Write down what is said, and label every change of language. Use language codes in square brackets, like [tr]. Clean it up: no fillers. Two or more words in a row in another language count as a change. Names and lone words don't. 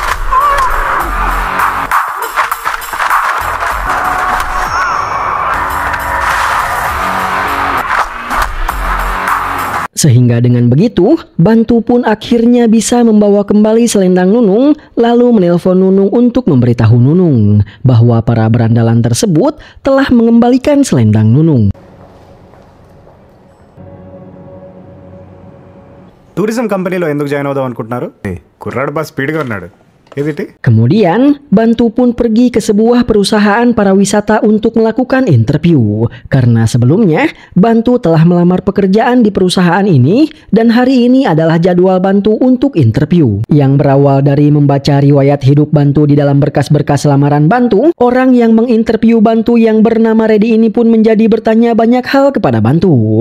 [id] Sehingga dengan begitu, Bantu pun akhirnya bisa membawa kembali selendang Nunung, lalu menelpon Nunung untuk memberitahu Nunung bahwa para berandalan tersebut telah mengembalikan selendang Nunung. [te] టూరిజం కంపెనీలో ఎందుకు జాయిన్ అవుదాం అనుకుంటున్నారు? కుర్రాడు బాగా స్పీడ్గా ఉన్నాడు. ఏదిటి? [id] Kemudian, Bantu pun pergi ke sebuah perusahaan pariwisata untuk melakukan interview. Karena sebelumnya, Bantu telah melamar pekerjaan di perusahaan ini dan hari ini adalah jadwal Bantu untuk interview. Yang berawal dari membaca riwayat hidup Bantu di dalam berkas-berkas lamaran Bantu, orang yang menginterview Bantu yang bernama Reddy ini pun menjadi bertanya banyak hal kepada Bantu.